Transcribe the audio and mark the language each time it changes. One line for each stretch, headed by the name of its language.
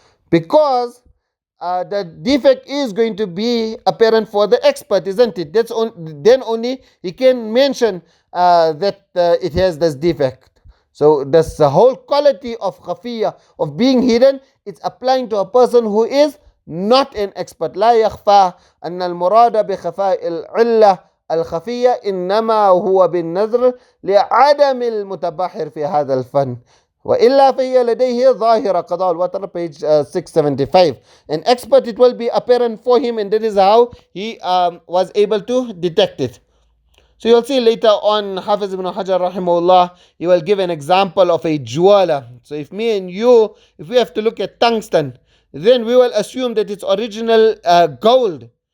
English: Because the defect is going to be apparent for the expert, isn't it? Then only he can mention that it has this defect. So this whole quality of khafiyya, of being hidden, it's applying to a person who is not an expert.
Arabic: لا يخفى أن المراد بخفاء العلة الخفية إنما هو بالنظر لعدم المتبحر في هذا الفن. وإلا فهي لديه ظاهرة قضاء الوتر,
English: page 675. An expert, it will be apparent for him, and that is how he was able to detect it. So you'll see later on, Hafiz ibn Hajar rahimahullah, he will give an example of a jewala. So if me and you, if we have to look at tungsten, then we will assume that it's original gold.